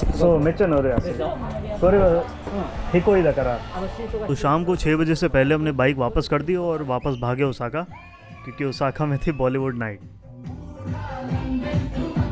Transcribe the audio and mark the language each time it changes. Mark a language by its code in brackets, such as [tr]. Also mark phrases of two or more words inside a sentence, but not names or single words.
[ja] そうめっちゃ乗るやつでしょ。これはへこいだから。シートが [hi] तो शाम को 6 बजे से पहले हमने बाइक वापस कर दी और वापस भागे ओसाका, क्योंकि ओसाका में थी [en] Bollywood night.